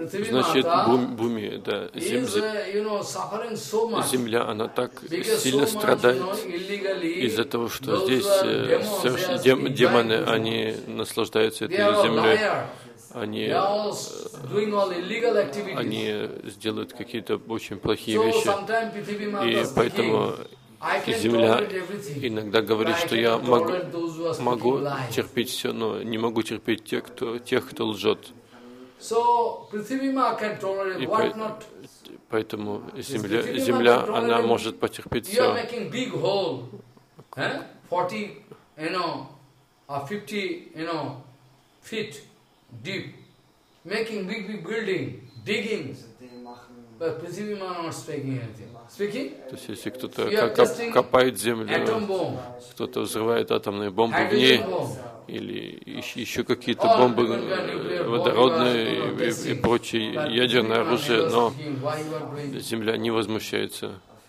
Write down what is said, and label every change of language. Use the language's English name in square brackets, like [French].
[Russian] Значит, бхуми, да, земля, она так сильно страдает из-за того, что здесь демоны, они наслаждаются этой землей, они сделают какие-то очень плохие вещи, и поэтому земля иногда говорит, что я могу терпеть все, но не могу терпеть тех, кто лжет. [English] So, Prithivima can tolerate what not? [Russian] Поэтому земля, она может потерпеть все. [English] You are making big hole, 40, you know, or 50, you know, feet deep, making big building, digging. But Prithivima not speaking anything. Speaking? [Russian] То есть если кто-то копает землю, кто-то взрывает атомные бомбы в ней. Или еще какие-то бомбы водородные и прочие ядерное оружие, но земля не возмущается.